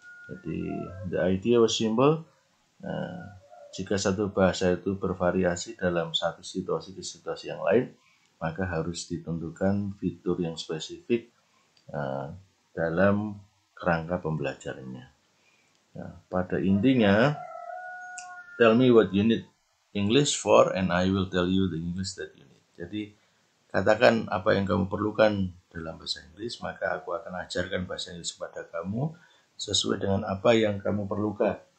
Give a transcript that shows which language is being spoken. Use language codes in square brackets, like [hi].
[id] Jadi [en] the idea was simple. [id] Jika satu bahasa itu bervariasi dalam satu situasi ke situasi yang lain, maka harus ditentukan fitur yang spesifik dalam kerangka pembelajarannya. Nah, pada intinya, [en] tell me what you need English for and I will tell you the English that you need. [id] Jadi, katakan apa yang kamu perlukan dalam bahasa Inggris, maka aku akan ajarkan bahasa Inggris kepada kamu sesuai dengan apa yang kamu perlukan.